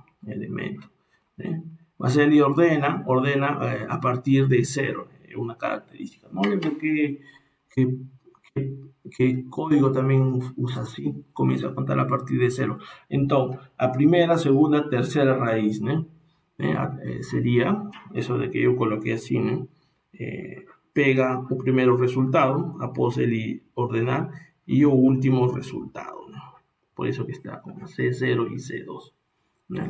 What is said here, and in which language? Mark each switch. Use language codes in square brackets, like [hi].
[pt] Elemento, né? Mas ele ordena a partir de 0, é uma característica. Não lembro que, que código também usa assim, começa a contar a partir de 0. Então, a primeira, segunda, terceira raiz, né? [es] Sería eso de que yo coloqué así, ¿no? [pt] Pega o primeiro resultado após ele ordenar e o último resultado, ¿no? [es] Por eso que está como C0 y C2, ¿no?